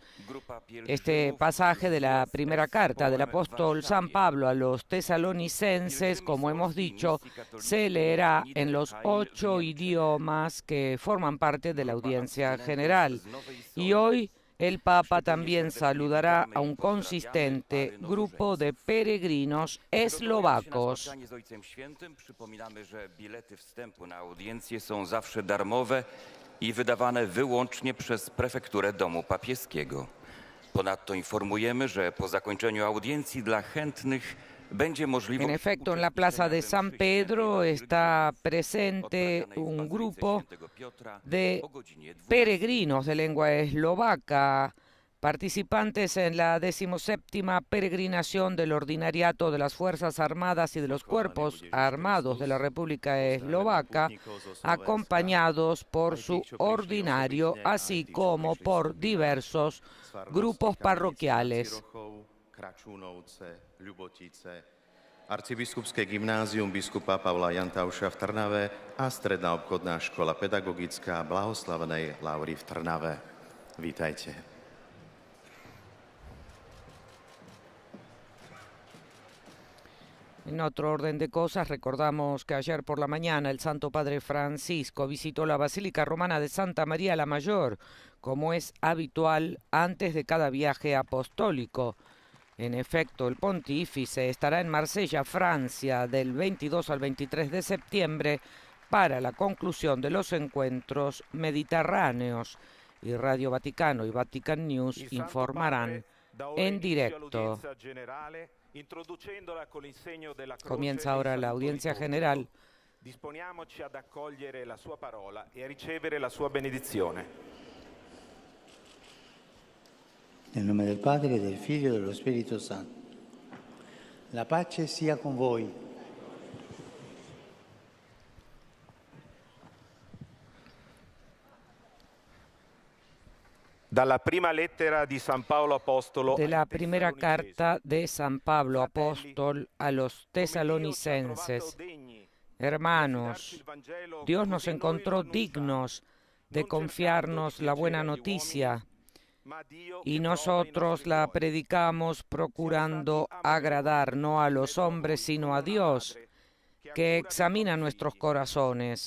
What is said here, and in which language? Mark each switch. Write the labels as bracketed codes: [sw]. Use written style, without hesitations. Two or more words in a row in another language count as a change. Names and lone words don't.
[es] Este pasaje de la primera carta del apóstol San Pablo a los tesalonicenses, como hemos dicho, se leerá en los 8 idiomas que forman parte de la audiencia general. Y hoy el Papa también saludará a un consistente grupo de peregrinos eslovacos. [pl] Przypominamy, że bilety wstępu na audiencję są zawsze darmowe i wydawane wyłącznie przez prefekturę Domu Papieskiego. Ponadto informujemy, że po zakończeniu audiencji dla chętnych będzie możliwość... [es] En efecto, en la plaza de San Pedro está presente un grupo de peregrinos de lengua eslovaca, participantes en la 17ª peregrinación del Ordinariato de las Fuerzas Armadas y de los Cuerpos Armados de la República Eslovaca, acompañados por su ordinario, así como por diversos grupos parroquiales. [sk] Arcibiskupské gymnázium biskupa Pavla Jantauša v Trnave a Stredná obchodná škola pedagogická Blahoslavenej Laury v Trnave. Vítajte. [es] En otro orden de cosas, recordamos que ayer por la mañana el Santo Padre Francisco visitó la Basílica Romana de Santa María la Mayor, como es habitual antes de cada viaje apostólico. En efecto, el pontífice estará en Marsella, Francia, del 22 al 23 de septiembre para la conclusión de los encuentros mediterráneos. Y Radio Vaticano y Vatican News informarán en directo. Comienza ahora la audiencia general. [it] Disponiamoci ad accogliere la sua parola e a ricevere la sua benedizione. Nel nome del Padre, del Figlio e dello Spirito Santo. La pace sia con voi. Dalla prima lettera di San Paolo Apostolo [es] De la primera carta de San Pablo Apóstol a los tesalonicenses. Hermanos, Dios nos encontró dignos de confiarnos la buena noticia y nosotros la predicamos procurando agradar no a los hombres sino a Dios, que examina nuestros corazones.